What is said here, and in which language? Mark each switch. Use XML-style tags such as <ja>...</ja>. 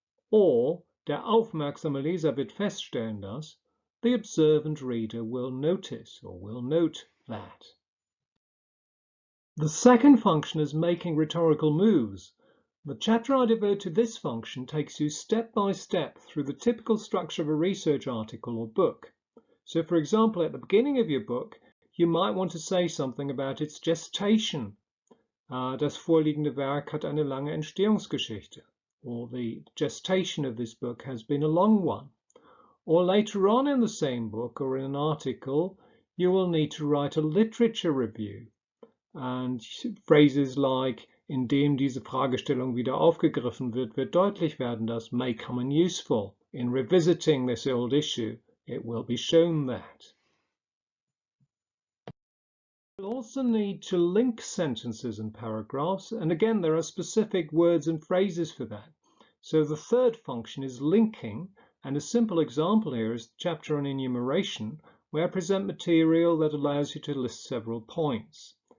<en>Or,</en> <de>der aufmerksame Leser wird feststellen, dass</de> <en>the observant reader will notice or will note that. The second function is making rhetorical moves. The chapter I devote to this function takes you step by step through the typical structure of a research article or book. So, for example, at the beginning of your book, you might want to say something about its gestation.</en> <de>Das vorliegende Werk hat eine lange Entstehungsgeschichte.</de> <en>Or the gestation of this book has been a long one. Or later on in the same book or in an article, you will need to write a literature review. And phrases like,</en> <de>indem diese Fragestellung wieder aufgegriffen wird, wird deutlich werden, dass</de> <en>may come in useful. In revisiting this old issue, it will be shown that. You'll also need to link sentences and paragraphs, and again there are specific words and phrases for that. So the third function is linking, and a simple example here is the chapter on enumeration, where I present material that allows you to list several points.</en>